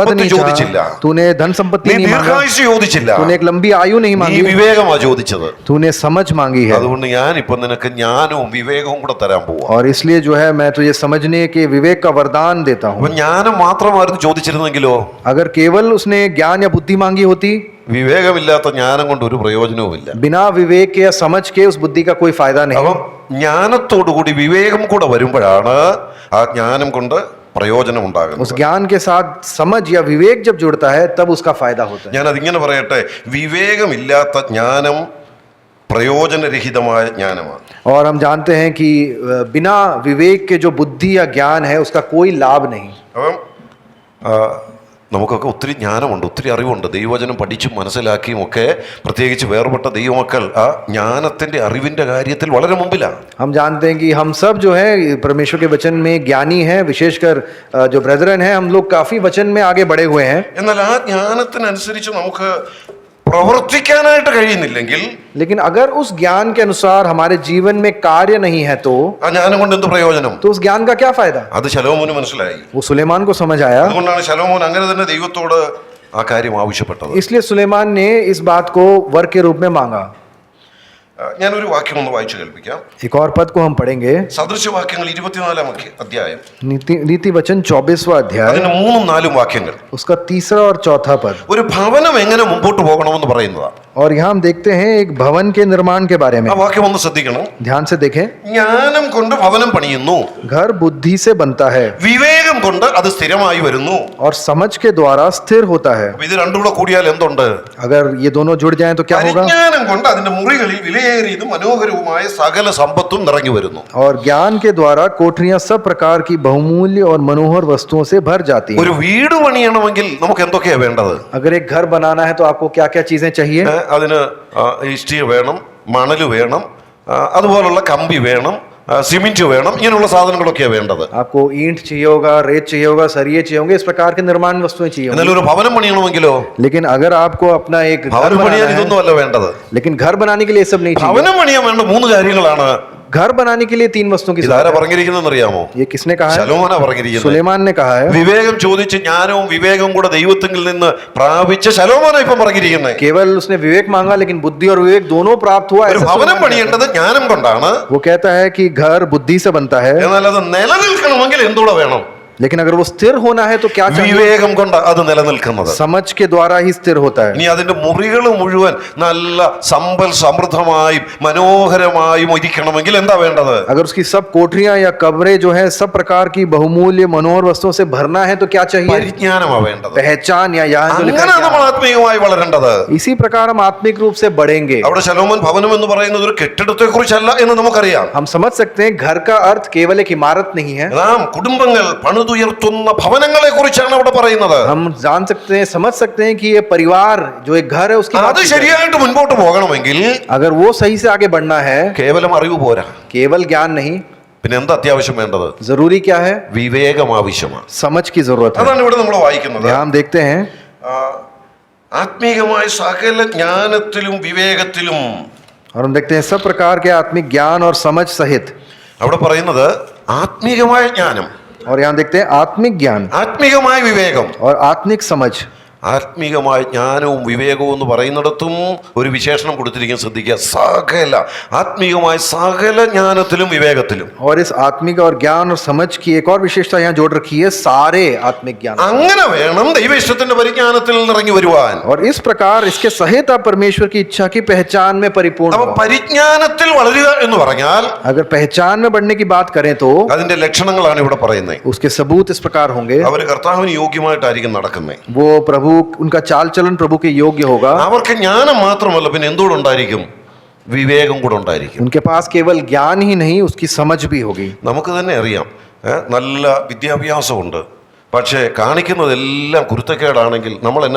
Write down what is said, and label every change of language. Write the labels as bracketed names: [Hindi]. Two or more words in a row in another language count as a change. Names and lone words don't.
[Hindi] संपत्ति नहीं [Malayalam] ചോദിച്ചില്ല, [Hindi] चाहा, तूने धन संपत्ति [Malayalam] നീ [Hindi] नहीं मांगा, [Malayalam] ദീർഘായുസ് ചോദിച്ചില്ല, [Hindi] तूने एक लंबी आयु नहीं [Malayalam] നീ [Hindi] मांगी, [Malayalam] വിവേകമാ ചോദിച്ചത്. [Hindi] तूने समझ मांगी है। [Malayalam] അതുകൊണ്ട് ഞാനിപ്പോ നിനക്ക് ജ്ഞാനവും വിവേകവും കൂടെ തരാൻ പോവാ. [Hindi] और इसलिए जो है मैं तुझे समझने के विवेक का वरदान देता [Malayalam] അപ്പൊ [Hindi] हूँ। [Malayalam] ജ്ഞാനം മാത്രമായിരുന്നു ചോദിച്ചിരുന്നെങ്കിലോ, [Hindi] अगर केवल उसने ज्ञान या बुद्धि मांगी होती, [Malayalam] വിവേകമില്ലാത്ത ജ്ഞാനം കൊണ്ട് ഒരു പ്രയോജനവുമില്ല. [Hindi] बिना विवेक के या समझ के उस बुद्धि का कोई फायदा नहीं। [Malayalam] അപ്പം ജ്ഞാനത്തോടുകൂടി വിവേകം കൂടെ വരുമ്പോഴാണ് ആ ജ്ഞാനം കൊണ്ട് പ്രയോജനം [Hindi] उस [Malayalam] ഉണ്ടാകുന്നത്. [Hindi] ज्ञान के साथ समझ या विवेक जब जुड़ता है तब उसका फायदा होता है। [Malayalam] ഞാൻ അതിങ്ങനെ പറയട്ടെ, വിവേകമില്ലാത്ത ജ്ഞാനം പ്രയോജനരഹിതമായ ജ്ഞാനമാണ്. [Hindi] और हम जानते हैं कि बिना विवेक के जो बुद्धि या ज्ञान है उसका कोई लाभ नहीं। [Malayalam] അപ്പം നമുക്കൊക്കെ ഒത്തിരി ജ്ഞാനമുണ്ട്, ഒത്തിരി അറിവുണ്ട്. ദൈവവചനം പഠിച്ചും മനസ്സിലാക്കിയും ഒക്കെ, പ്രത്യേകിച്ച് വേർപെട്ട ദൈവമക്കൾ ആ ജ്ഞാനത്തിന്റെ അറിവിന്റെ കാര്യത്തിൽ വളരെ മുമ്പിലാണ്. [Hindi] हम जानते हैं कि हम सब जो है परमेश्वर के वचन में ज्ञानी हैं, विशेषकर जो ब्रदरन हैं, हम लोग काफी वचन में आगे बढ़े हुए हैं। [Malayalam] എന്നാൽ ആ ജ്ഞാനത്തിനനുസരിച്ച് നമുക്ക് പ്രവർത്തിക്കാനായിട്ട് കഴിയുന്നില്ലെങ്കിൽ, [Hindi] लेकिन अगर उस ज्ञान के अनुसार हमारे जीवन में कार्य नहीं है तो [Malayalam] ആ ജ്ഞാനം കൊണ്ട് എന്ത് പ്രയോജനം? [Hindi] उस ज्ञान का क्या फायदा? [Malayalam] അത് ശലോമോന് മനസ്സിലായി. [Hindi] वो सुलेमान को समझ आया, [Malayalam] അതുകൊണ്ടാണ് ശലോമോൻ അങ്ങനെ തന്നെ ദൈവത്തോട് ആ കാര്യം ആവശ്യപ്പെട്ടത്. [Hindi] इसलिए सुलेमान ने इस बात को वर के रूप में मांगा। [Malayalam] ഞാനൊരു വാക്യം ഒന്ന് വായിച്ചു കേൾപ്പിക്കാം. [Hindi] एक और पद को हम पढ़ेंगे, [Malayalam] സദൃശവാക്യങ്ങൾ 24-ാം അധ്യായം, [Hindi] नीति वचन 24वां अध्याय, [Malayalam] അതിന്റെ 3-4 വാക്യങ്ങൾ. [Hindi] उसका तीसरा और चौथा पद। [Malayalam] ഒരു ഭവനം എങ്ങനെ മുമ്പോട്ട് പോകണമെന്ന് പറയുന്നതാണ്. [Hindi] और यहाँ हम देखते हैं एक भवन के निर्माण के बारे में। [Malayalam] ആ വാക്യം ഒന്ന് ശ്രദ്ധിക്കണം. [Hindi] ध्यान से देखें, [Malayalam] ജ്ഞാനം കൊണ്ട് ഭവനം പണിയുന്നു, [Hindi] घर बुद्धि से बनता है [Malayalam] വിവേകം കൊണ്ട് അത് സ്ഥിരമായി വരുന്നു. [Hindi] और समझ के द्वारा स्थिर होता है। [Malayalam] അപ്പൊ ഇത് രണ്ടും കൂടെ കൂടിയാൽ എന്തുണ്ട്? [Hindi] अगर ये दोनों जुड़ जाएं तो क्या होगा? [Malayalam] പരിജ്ഞാനം കൊണ്ട് അതിന്റെ മുറികളിൽ വിലയേറിയതും മനോഹരവുമായ സകല സമ്പത്തും നിറഞ്ഞു വരുന്നു. [Hindi] और ज्ञान के द्वारा कोठरियां सब प्रकार की बहुमूल्य और मनोहर वस्तुओं से भर जाती हैं। [Malayalam] ഒരു വീട് പണിയണമെങ്കിൽ നമുക്ക് എന്തൊക്കെയാ വേണ്ടത്? [Hindi] अगर एक घर बनाना है तो आपको क्या क्या चीजें चाहिए? [Malayalam] അതിന് ഇഷ്ടിക വേണം, മണല് വേണം, അതുപോലുള്ള കമ്പി വേണം, സിമെന്റ് വേണം, ഇങ്ങനെയുള്ള സാധനങ്ങളൊക്കെയാണ് വേണ്ടത്. [Hindi] आपको ईंट चाहिए होगा, रेत चाहिए होगा, सरिये चाहिए होंगे, इस प्रकार के निर्माण वस्तुएं चाहिए [Malayalam] എന്നാൽ [Hindi] होंगी। [Malayalam] ഒരു ഭവനം പണിയണമെങ്കിലോ, [Hindi] लेकिन अगर आपको अपना एक घर [Malayalam] ഭവനം പണിയാൻ [Hindi] बनाना है, [Malayalam] ഇതൊന്നും അല്ല വേണ്ടത്. [Hindi] लेकिन घर बनाने के लिए ये सब नहीं चाहिए। [Malayalam] ഭവനം പണിയാൻ വേണ്ട 3 കാര്യങ്ങളാണ്. [Hindi] घर बनाने के लिए 3 वस्तुओं की [Malayalam] ഇതാരാ [Hindi] जरूरत है। [Malayalam] പറഞ്ഞിരിക്കുന്നതെന്ന് അറിയാമോ? [Hindi] ये किसने कहा है? [Malayalam] ശലോമോനാ പറഞ്ഞിരിക്കുന്നത്. [Hindi] सुलेमान ने कहा है। [Malayalam] വിവേകം ചോദിച്ച് ജ്ഞാനവും വിവേകവും കൂടെ ദൈവത്തിൽ നിന്ന് പ്രാപിച്ച ശലോമോനാ ഇപ്പം പറഞ്ഞിരിക്കുന്നത്. [Hindi] केवल उसने विवेक मांगा लेकिन बुद्धि और विवेक दोनों प्राप्त हुआ। [Malayalam] ഒരു [Hindi] ऐसा [Malayalam] ഭവനം [Hindi] सुलेमान कहता [Malayalam] പണിയേണ്ടത് ജ്ഞാനം കൊണ്ടാണ്. [Hindi] है। वो कहता है कि घर बुद्धि से बनता है, [Malayalam] എന്നാൽ അത് നിലനിൽക്കണമെങ്കിൽ എന്തുകൂടെ വേണം? [Hindi] लेकिन अगर वो स्थिर होना है तो क्या चाहिए? [Malayalam] വിവേകം കൊണ്ട് അത് നിലനിൽക്കുന്നത്. [Hindi] समझ के द्वारा ही स्थिर होता है। [Malayalam] ഇനി അതിന്റെ മുറികൾ മുഴുവൻ നല്ല സമ്പൽ സമൃദ്ധമായും മനോഹരമായും ഇരിക്കണമെങ്കിൽ എന്താ വേണ്ടത്? [Hindi] अगर उसकी सब कोठरियां या कमरे जो है सब प्रकार की बहुमूल्य मनोहर वस्तुओं से भरना है तो क्या चाहिए? [Malayalam] പരിജ്ഞാനമാ വേണ്ടത്. [Hindi] पहचान या यहाँ जो लिखा [Malayalam] അങ്ങനെ [Hindi] है [Malayalam] നമ്മൾ [Hindi] ज्ञान। [Malayalam] ആത്മീയമായി വളരേണ്ടത്. [Hindi] इसी प्रकार हम आत्मिक रूप से बढ़ेंगे। [Malayalam] അവിടെ ശലോമോൻ ഭവനം എന്ന് പറയുന്നത് ഒരു കെട്ടിടത്തെ കുറിച്ചല്ല എന്ന് നമുക്കറിയാം. [Hindi] हम समझ सकते हैं घर का अर्थ केवल एक इमारत नहीं है। [Malayalam] നാം കുടുംബങ്ങൾ പണിതുയർത്തുന്ന ഭവനങ്ങളെ കുറിച്ചാണ് അവിടെ പറയുന്നത്. [Hindi] हम जान सकते हैं, समझ सकते हैं कि ये परिवार जो एक घर है उसकी बात [Malayalam] അത് [Hindi] की जाए। [Malayalam] ശരിയായിട്ട് മുൻപോട്ട് പോകണമെങ്കിൽ [Hindi] अगर वो सही से आगे बढ़ना है, [Malayalam] കേവലം അറിവ് പോരാ. [Hindi] केवल ज्ञान नहीं, [Malayalam] പിന്നെ എന്താ അത്യാവശ്യം വേണ്ടത്? [Hindi] जरूरी क्या है? [Malayalam] വിവേകം ആവശ്യമാണ്. [Hindi] समझ की जरूरत है। [Malayalam] അതാണ് ഇവിടെ നമ്മൾ വായിക്കുന്നത്. [Hindi] यहाँ हम देखते हैं, [Malayalam] ആത്മീകമായ സകല ജ്ഞാനത്തിലും വിവേകത്തിലും, [Hindi] और हम देखते हैं सब प्रकार के आत्मिक ज्ञान और समझ सहित। [Malayalam] അവിടെ പറയുന്നത് ആത്മീകമായ ജ്ഞാനം, [Hindi] और यहाँ देखते हैं आत्मिक ज्ञान [Malayalam] ആത്മീകമായ വിവേകം. [Hindi] और आत्मिक समझ। [Malayalam] ആത്മീകമായ ജ്ഞാനവും വിവേകവും എന്ന് പറയുന്നിടത്തും ഒരു വിശേഷണം കൊടുത്തിരിക്കാൻ ശ്രദ്ധിക്കുക. സകല ആത്മീകമായ സകല ജ്ഞാനത്തിലും വിവേകത്തിലും. [Hindi] और इस आत्मिक और ज्ञान और समझ की एक और विशेषता यहाँ जोड़ रखी है, सारे आत्मिक ज्ञान। [Malayalam] അങ്ങനെ വേണം ദൈവേഷ്ടത്തിന്റെ പരിജ്ഞാനത്തിൽ ഇറങ്ങി വരുവാൻ. [Hindi] और इस प्रकार इसके सहित आप परमेश्वर की इच्छा की पहचान में परिपूर्ण [Malayalam] അപ്പൊ [Hindi] हो। [Malayalam] പരിജ്ഞാനത്തിൽ വളരുക എന്ന് പറഞ്ഞാൽ [Hindi] अगर पहचान में बढ़ने की बात करें तो [Malayalam] അതിന്റെ ലക്ഷണങ്ങളാണ് ഇവിടെ പറയുന്നത്. [Hindi] उसके सबूत इस प्रकार होंगे। [Malayalam] അവർ കർത്താവിന് യോഗ്യമായിട്ടായിരിക്കും നടക്കുന്നത്. [Hindi] वो प्रभु, उनका चाल चलन प्रभु के योग्य होगा। [Malayalam] അവർക്ക് ജ്ഞാനം മാത്രമല്ല, പിന്നെ എന്തുകൂടെ ഉണ്ടായിരിക്കും? വിവേകം കൂടെ ഉണ്ടായിരിക്കും. [Hindi] उनके पास केवल ज्ञान ही नहीं, उसकी समझ भी होगी। [Malayalam] നമുക്ക് തന്നെ അറിയാം, നല്ല വിദ്യാഭ്യാസമുണ്ട്, പക്ഷേ കാണിക്കുന്നതെല്ലാം കുരുത്തക്കേടാണെങ്കിൽ നമ്മൾ എന്നാ പറയും?